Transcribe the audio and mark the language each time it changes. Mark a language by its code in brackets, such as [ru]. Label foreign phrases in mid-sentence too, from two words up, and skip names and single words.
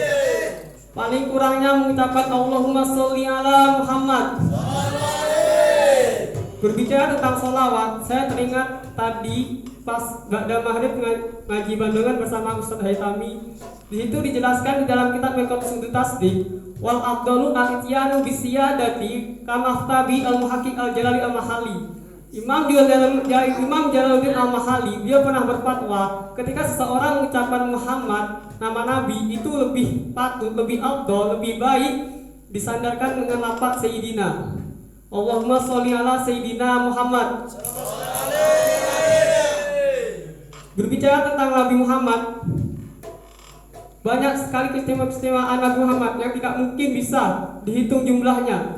[ar] Paling kurangnya mengucapkan اللهم صل على محمد. [id] Berbicara tentang sholawat, saya teringat tadi pas [ar] بعد المغرب [id] ngaji Bandungan bersama Ustadz Haitami. Di situ dijelaskan di dalam kitab [ar] Meqasid Tasdik, والأفضل الإتيان بالسيادة كما أفتى به المحقق الجلال المحلي. [id] Imam Jalaluddin al-Mahali dia pernah berfatwa ketika seseorang mengucapkan Muhammad nama Nabi itu lebih patut, lebih afdal, lebih baik disandarkan dengan lafaz Sayyidina. [ar] اللهم صل على سيدنا محمد. [id] Berbicara tentang Nabi Muhammad, banyak sekali keistimewaan Nabi Muhammad yang tidak mungkin bisa dihitung jumlahnya.